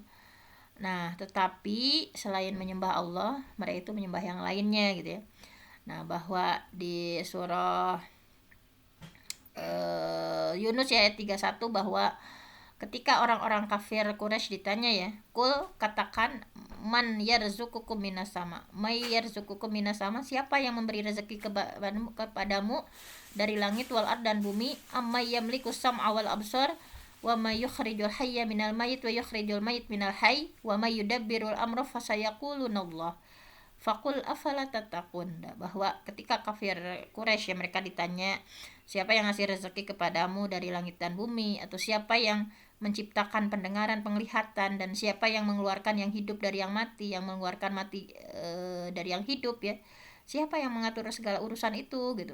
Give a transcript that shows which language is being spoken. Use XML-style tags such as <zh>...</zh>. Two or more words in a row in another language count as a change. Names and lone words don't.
<id>Nah, tetapi selain menyembah Allah, mereka itu menyembah yang lainnya gitu ya. Nah, bahwa di surah Yunus ya, ayat 31, bahwa ketika orang-orang kafir Quraisy ditanya ya, kul, katakan,</id> <ar>من يرزقكم من السماء من يرزقكم من السماء,</ar> <id>siapa yang memberi rezeki kepadamu dari langit</id> <ar>والأرض</ar> <id>dan bumi,</id> <ar>أمن يملك السمع والأبصار ومن يخرج الحي من الميت ويخرج الميت من الحي ومن يدبر الأمر فسيقولون الله فقل أفلا تتقون.</ar> <id>Bahwa ketika kafir Quraisy ya, mereka ditanya, siapa yang ngasih rezeki kepadamu dari langit dan bumi, atau siapa yang menciptakan pendengaran, penglihatan, dan siapa yang mengeluarkan yang hidup dari yang mati, yang mengeluarkan mati dari yang hidup ya, siapa yang mengatur segala urusan itu gitu.</id>